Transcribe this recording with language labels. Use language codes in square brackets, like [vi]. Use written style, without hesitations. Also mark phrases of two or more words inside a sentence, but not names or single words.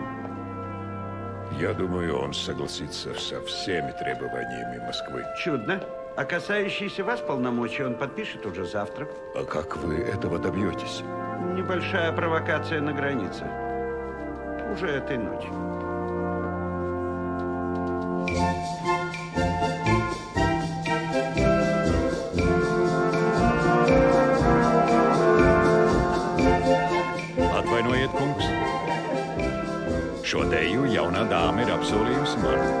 [ru] Я думаю, он согласится со всеми требованиями Москвы. Чудно. А касающиеся вас полномочий он подпишет уже завтра. А как вы этого добьетесь? Небольшая провокация на границе. Уже этой ночью. [lv] Atvainojiet, kungs. Šo deju jaunā dāma ir apsolījusi man.